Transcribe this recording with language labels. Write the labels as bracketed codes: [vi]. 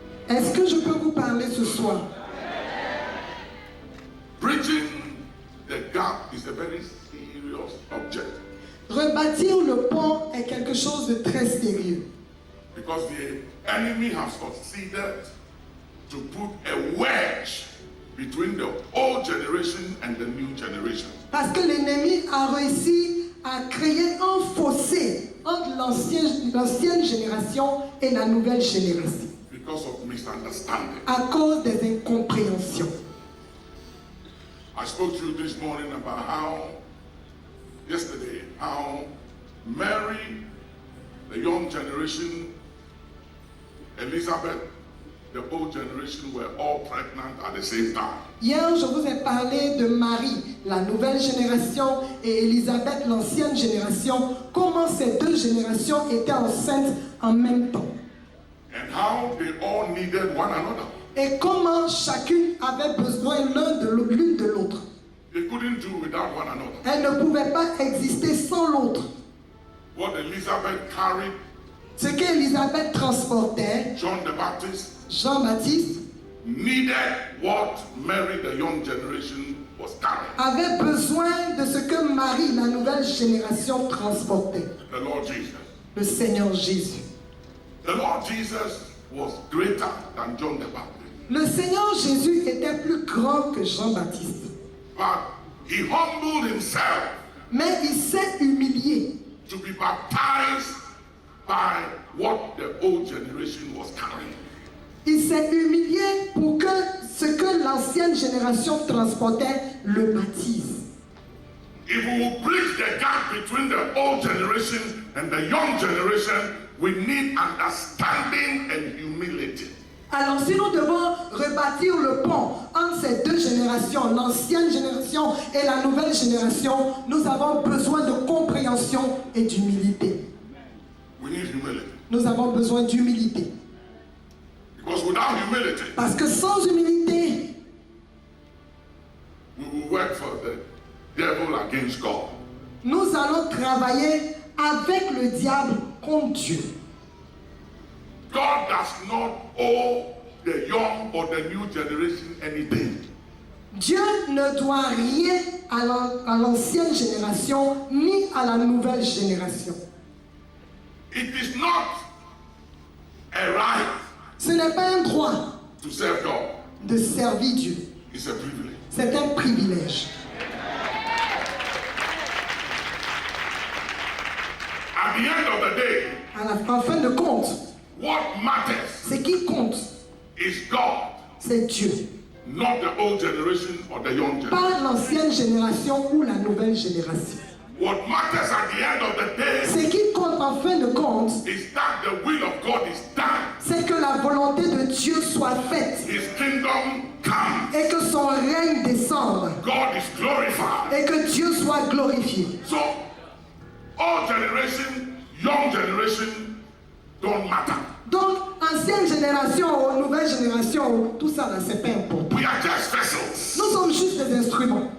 [fr] Est-ce que je peux vous parler ce soir? [en] Bridging the gap is a very serious object. [fr] Rebâtir le pont est quelque chose de très sérieux. [en] Because the enemy has succeeded to put a wedge between the old generation and the new generation. [fr] Parce que l'ennemi a réussi à créer un fossé entre l'ancienne génération et la nouvelle génération. [en] Because of misunderstanding. [fr] À cause des incompréhensions. [en] I spoke to you this morning about yesterday, how Mary, the young generation, Elizabeth, the old generation were all pregnant at the same time. [fr] Hier, je vous ai parlé de Marie, la nouvelle génération, et Élisabeth, l'ancienne génération, comment ces deux générations étaient enceintes en même temps. [en] And how they all needed one another. [fr] Et comment chacune avait besoin l'une de l'autre. [en] They couldn't do without one another. [fr] Elles ne pouvaient pas exister sans l'autre. [en] What Elizabeth carried, [fr] Ce qu'Élisabeth transportait, [en] John the Baptist [fr] Jean-Baptiste, [en] needed what Mary, the young generation, was carrying. [fr] avait besoin de ce que Marie, la nouvelle génération, transportait. [en] The Lord Jesus. [fr] Le Seigneur Jésus. [en] The Lord Jesus was greater than John the Baptist. [fr] Le Seigneur Jésus était plus grand que Jean-Baptiste. [en] But he humbled himself [fr] Mais il s'est humilié [en] to be baptized by what the old generation was carrying. [fr] Il s'est humilié pour que ce que l'ancienne génération transportait le baptise. [en] If we will bridge the gap between the old generation and the young generation, we need understanding and humility. [fr] Alors si nous devons rebâtir le pont entre ces deux générations, l'ancienne génération et la nouvelle génération, nous avons besoin de compréhension et d'humilité. [en] We need humility. [fr] Nous avons besoin d'humilité. [en] Because without humility, [fr] Parce que sans humilité, [en] we will work for the devil against God. [fr] nous allons travailler avec le diable contre Dieu. [en] God does not owe the young or the new generation anything. [fr] Dieu ne doit rien à l'ancienne génération ni à la nouvelle génération. [en] It is not a right [fr] Ce n'est pas un droit [en] to serve God. [fr] de servir Dieu. [en] It's a privilege. [fr] C'est un privilège. [en] At the end of the day, [fr] En fin de compte, [en] what matters [fr] ce qui compte, [en] is God, [fr] c'est Dieu. [en] not the old generation or the young generation. [fr] Pas l'ancienne génération ou la nouvelle génération. [en] What matters at the end of the day [fr] Ce qui compte en fin de compte, [en] is that the will of God is done. [fr] c'est que la volonté de Dieu soit faite [en] His kingdom comes. [fr] et que son règne descende [en] God is glorified. [fr] et que Dieu soit glorifié. [en] So, old generation, young generation don't matter. [fr] Donc, ancienne génération ou nouvelle génération, tout ça, là, c'est pas important. [en] We are just vessels. [fr] Nous sommes juste des instruments.